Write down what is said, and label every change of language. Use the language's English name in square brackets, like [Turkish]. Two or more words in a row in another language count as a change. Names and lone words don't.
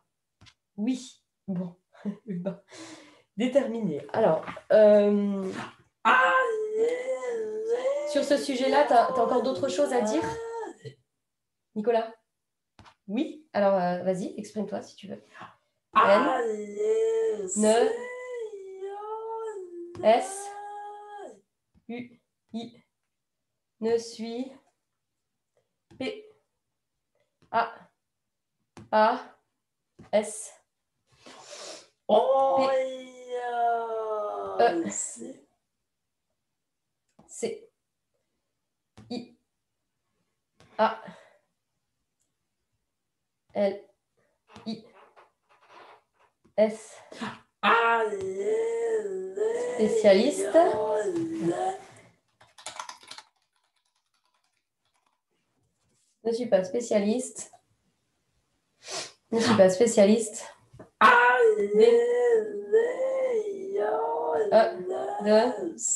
[French] Oui. Bon. Bon. Déterminé. Alors, sur ce sujet-là, tu as encore d'autres choses à dire? Nicolas? Oui. Alors, vas-y, exprime-toi si tu veux. N, ne, S, U, I, ne suis, P, A, S, P, E, C, I, A, L, I, S. Spécialiste. Je ne suis pas spécialiste. Je ne suis pas spécialiste. D. De.